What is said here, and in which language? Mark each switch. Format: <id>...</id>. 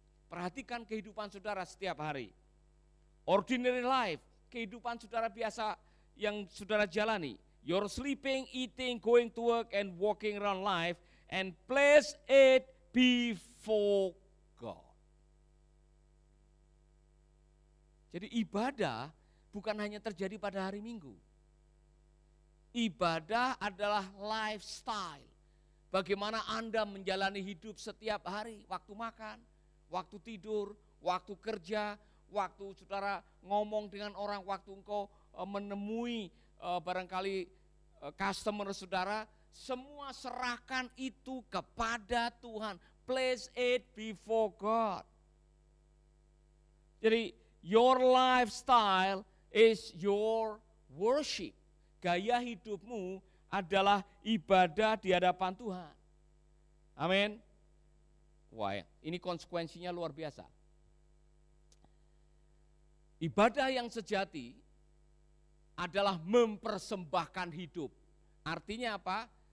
<id>Perhatikan kehidupan saudara setiap hari.</id> <en>Ordinary life,</en> <id>kehidupan saudara biasa yang saudara jalani.</id> <en>You're sleeping, eating, going to work, and walking around life, and place it before God.</en> <id>Jadi ibadah bukan hanya terjadi pada hari Minggu. Ibadah adalah lifestyle. Bagaimana Anda menjalani hidup setiap hari, waktu makan, waktu tidur, waktu kerja, waktu saudara ngomong dengan orang, waktu engkau menemui barangkali customer saudara, semua serahkan itu kepada Tuhan.</id> <en>Place it before God.</en> <id>Jadi</id> <en>your lifestyle is your worship.</en> <id>Gaya hidupmu adalah ibadah di hadapan Tuhan. Amin. Wah, ini konsekuensinya luar biasa. Ibadah yang sejati adalah mempersembahkan hidup. Artinya apa?</id>